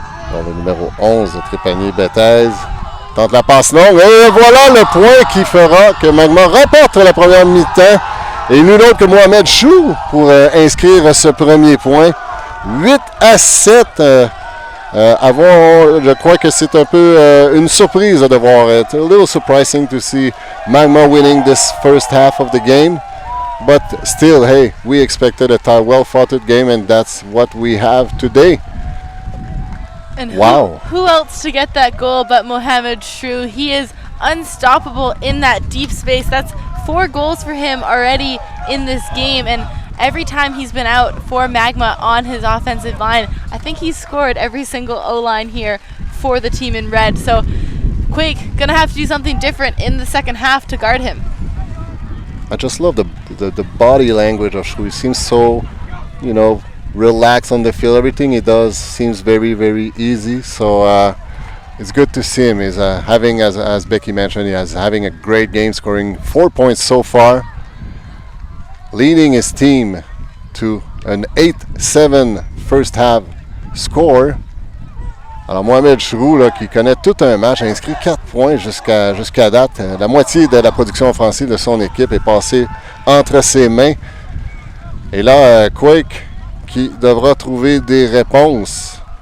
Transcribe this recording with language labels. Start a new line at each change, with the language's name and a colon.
French: Alors, le numéro 11 de Trépanier Bethez tente la passe longue. Et voilà le point qui fera que Magma remporte la première mi-temps. Et nul autre que Mohamed Chou pour inscrire ce premier point. 8-7. Je crois que c'est un peu une surprise de voir.
English: It's a little surprising to see Magma winning this first half of the game. But still, hey, we expected a well-fought game, and that's what we have today. And wow. Who else to get that goal but Mohamed Shrew? He is unstoppable in that deep space. That's 4 goals for him already in this game, and every time he's been out for Magma on his offensive line, I think he's scored every single O-line here for the team in red. So Quake gonna have to do something different in the second half to guard him. I just love the body language of Shrew. He seems so, relaxed on the field. Everything he does seems very, very easy. So it's good to see him. He's having, as Becky mentioned, having a great game, scoring 4 points so far, leading his team to an 8-7 first half score.
French: Alors Mohamed Chroux, qui connaît tout un match, a inscrit 4 points jusqu'à date. La moitié de la production offensive de son équipe est passée entre ses mains. Et là, Quake qui devra trouver des réponses.